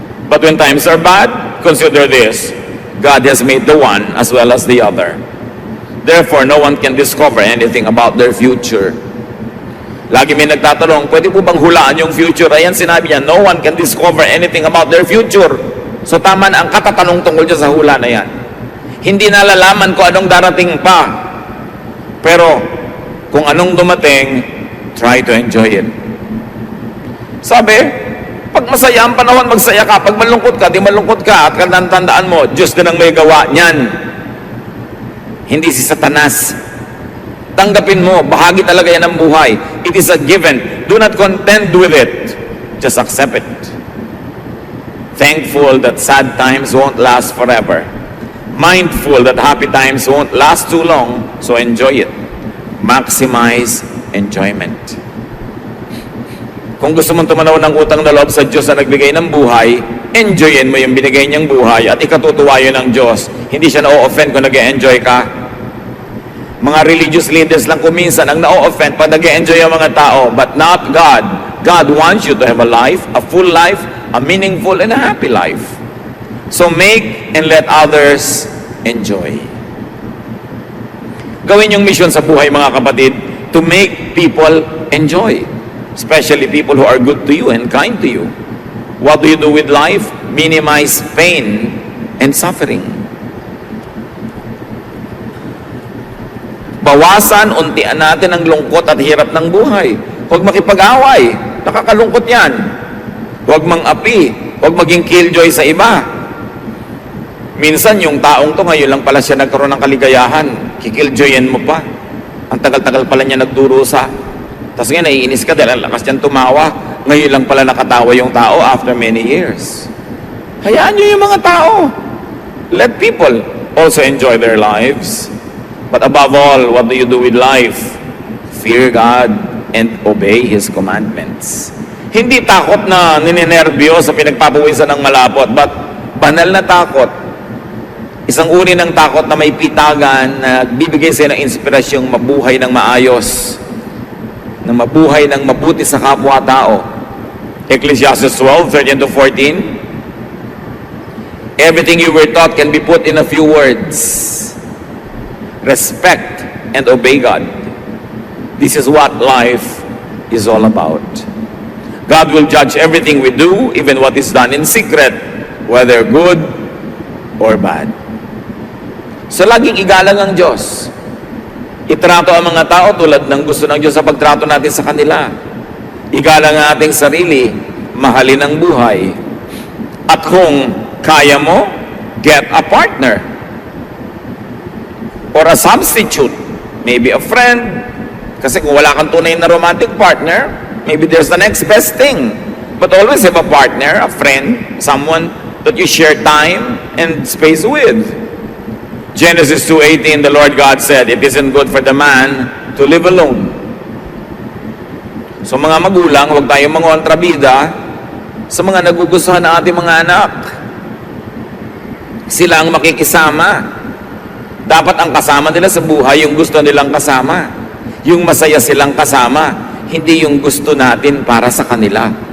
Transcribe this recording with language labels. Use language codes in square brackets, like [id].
[en] But when times are bad, consider this, God has made the one as well as the other. Therefore, no one can discover anything about their future. [tl] Lagi may nagtatanong, pwede po bang hulaan yung future? Ayan, sinabi niya, [en] no one can discover anything about their future. [tl] So tama na ang katatanong tungkol dyan sa hula na yan. Hindi nalalaman ko anong darating pa. Pero, kung anong dumating, [en] try to enjoy it. [tl] Sabi, pag masaya ang panahon, magsaya ka. Pag malungkot ka, di malungkot ka. At tandaan mo, Diyos din ang may gawa niyan. Hindi si Satanas. Tanggapin mo, bahagi talaga yan ng buhay. [en] It is a given. Do not contend with it. Just accept it. Thankful that sad times won't last forever. Mindful that happy times won't last too long. So enjoy it. Maximize enjoyment. [tl] Kung gusto mong tumanaw ng utang na loob sa Diyos na nagbigay ng buhay, enjoyin mo yung binigay niyang buhay at ikatutuwa yun ng Diyos. Hindi siya na-o-offend kung nag-e-enjoy ka. Mga religious leaders lang kuminsan ang na-o-offend pag nag-e-enjoy ang mga tao, [en] but not God. God wants you to have a life, a full life, a meaningful and a happy life. So make and let others enjoy. [tl] Gawin yung mission sa buhay mga kapatid [en] to make people enjoy. Especially people who are good to you and kind to you. What do you do with life? Minimize pain and suffering. [tl] bawasan, untian natin ang lungkot at hirap ng buhay. Huwag makipag-away. Nakakalungkot yan. Huwag mang-api. Huwag maging killjoy sa iba. Minsan, yung taong to, ngayon lang pala siya nagkaroon ng kaligayahan. Kikilljoyin mo pa. Ang tagal-tagal pala niya nagdurusa. Tapos nga, naiinis ka dahil ang lakas niyang tumawa. Ngayon lang pala nakatawa yung tao [en] after many years. [tl] Hayaan niyo yung mga tao. [en] Let people also enjoy their lives. But above all, what do you do with life? Fear God and obey His commandments. [tl] Hindi takot na ninenervyo sa pinagpapawisan ng malapot, but banal na takot. Isang uri ng takot na may pitagan na bibigay sa'yo ng inspirasyong mabuhay ng maayos, na mabuhay ng mabuti sa kapwa-tao. [en] Ecclesiastes 12:13-14. Everything you were taught can be put in a few words. Respect and obey God. This is what life is all about. God will judge everything we do, even what is done in secret, whether good or bad. [tl] So laging igalang ang Diyos. Itrato ang mga tao tulad ng gusto ng Diyos sa pagtrato natin sa kanila. Igalang ang ating sarili, mahalin ang buhay. At kung kaya mo, [en] get a partner or a substitute. Maybe a friend. [tl] Kasi kung wala kang tunay na [en] romantic partner, maybe there's the next best thing. But always have a partner, a friend, someone that you share time and space with. Genesis 2:18, the Lord God said, it isn't good for the man to live alone. [tl] So mga magulang, huwag tayong mangontrabida sa mga nagugustuhan ng ating mga anak. Sila ang makikisama. Dapat ang kasama nila sa buhay, yung gusto nilang kasama. Yung masaya silang kasama, hindi yung gusto natin para sa kanila.